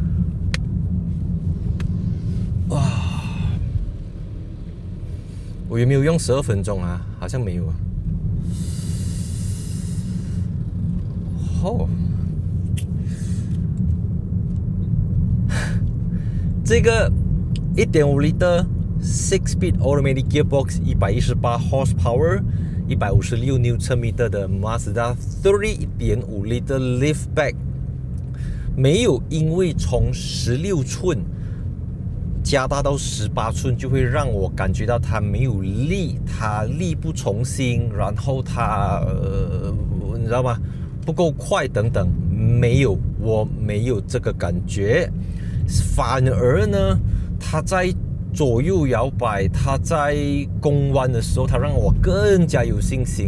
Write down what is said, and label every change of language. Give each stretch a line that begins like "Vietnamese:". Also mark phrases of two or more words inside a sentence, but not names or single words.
Chinese: 哇，我有沒有用12分鐘啊？好像沒有啊。哦，這個1.5 liter。
English: 6-speed automatic gearbox， 118 horsepower，
Chinese: 156 Nm 的
English: Mazda 3 1.5 liter liftback，
Chinese: 沒有因為從16寸加大到18寸就會讓我感覺到它沒有力，它力不從心，然後它你知道嗎？不夠快等等，沒有，我沒有這個感覺，反而呢，它在左右搖擺，它在攻彎的時候，它讓我更加有信心。